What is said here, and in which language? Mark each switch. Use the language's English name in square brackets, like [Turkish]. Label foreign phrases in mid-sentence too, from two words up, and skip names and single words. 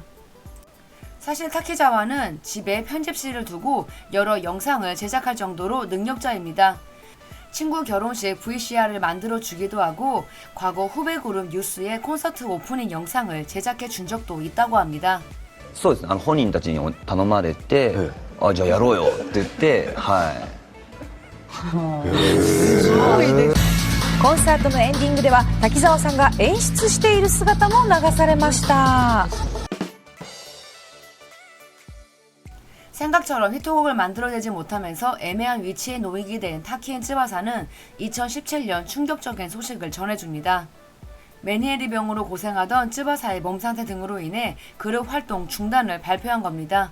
[Korean] 사실 타키자와는 집에 편집실을 두고 여러 영상을 제작할 정도로 능력자입니다. 친구 결혼식 VCR을 만들어 주기도 하고 과거 후배 그룹 뉴스의 콘서트 오프닝 영상을 제작해 준 적도 있다고 합니다. [Japanese] そうですね。本人たちに頼まれて、あ、じゃあやろうよって言って、はい。コンサートのエンディングでは滝沢さんが演出している姿も流されました。 [Korean] 생각처럼 히트곡을 만들어내지 못하면서 애매한 위치에 놓이게 된 타키 앤 쯔바사는 2017년 충격적인 소식을 전해줍니다. 메니에리 병으로 고생하던 쯔바사의 몸 상태 등으로 인해 그룹 활동 중단을 발표한 겁니다.